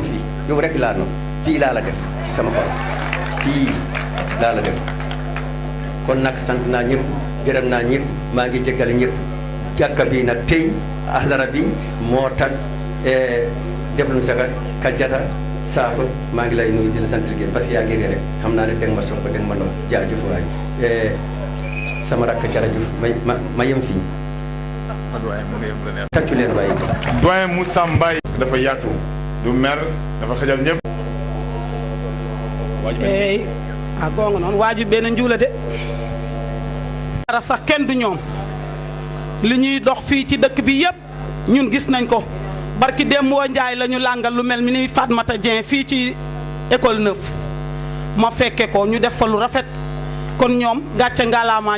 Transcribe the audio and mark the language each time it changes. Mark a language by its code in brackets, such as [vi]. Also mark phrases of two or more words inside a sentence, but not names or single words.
[wo] fii yow rek laa nopp fii laa la def ci sama xol fii laa la def kon nag sant naa ñëpp gërëm naa ñëpp maa ngi jégal ñëpp jàkka bi nag tey ahlara bi moo tax def lu saka kajjata saako maa ngi lay nuyu di la sant liggéey [fr] parce que [wo] yaa ngi rek xam naa ne dégg ma sopp dégg ma nopp jaajëf waay sama rakk jarajëf ma yem fii tàccu leen waaye doyen Moussa Mbaye dafa yaatu du mer dafa xajal ñëpp [ff] eyi a gonga noon wajiɓe ne juula [wo] de dara sax kenn du ñoom li ñuy dox fii ci dëkk bi yëpp ñun gis nañ ko barki Dembo Njaay la ñu làngal lu mel ni Fatmata Dieng fii ci école 9 ma fekke ko ñu def fa lu rafet kon ñoom gàcce ngalaama